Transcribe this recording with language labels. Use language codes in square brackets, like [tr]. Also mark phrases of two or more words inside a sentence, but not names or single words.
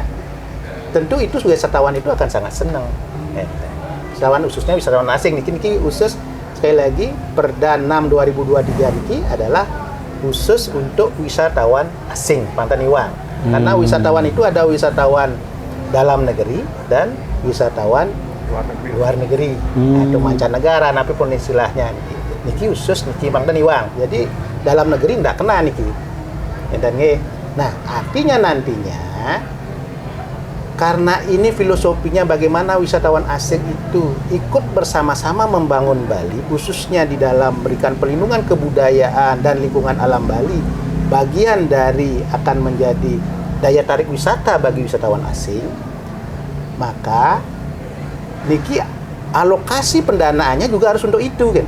[id] Tentu itu wisatawan itu akan sangat senang. Wisatawan khususnya wisatawan asing niki khusus sekali lagi Perda 6 2023 niki adalah khusus untuk wisatawan asing Pantai Iwang. Karena wisatawan itu ada wisatawan dalam negeri dan wisatawan luar negeri atau mancanegara, apapun istilahnya. Niki khusus niki Pantai Iwang. Jadi dalam negeri tidak kena niki. Nah, artinya nantinya karena ini filosofinya bagaimana wisatawan asing itu ikut bersama-sama membangun Bali, khususnya di dalam memberikan perlindungan kebudayaan dan lingkungan alam Bali, bagian dari akan menjadi daya tarik wisata bagi wisatawan asing, maka niki alokasi pendanaannya juga harus untuk itu, kan?